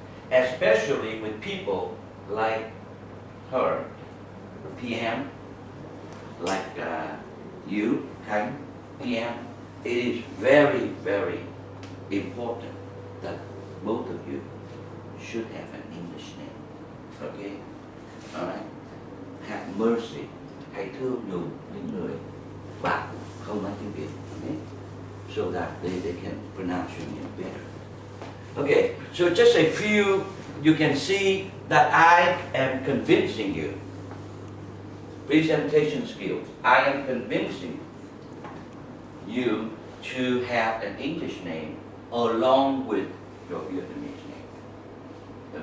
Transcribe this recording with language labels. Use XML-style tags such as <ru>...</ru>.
<en>Especially with people like her, PM, like you, Khánh, PM. It is very, very important that both of you should have an English name. Okay? Alright? Have mercy.</en> <vi>Hãy thương nhường những người bạn không nói tiếng Việt.</vi> <en>Okay? So that they can pronounce your name better. Okay, so just a few, you can see that I am convincing you. Presentation skills. I am convincing you to have an English name along with your Vietnamese name.</en>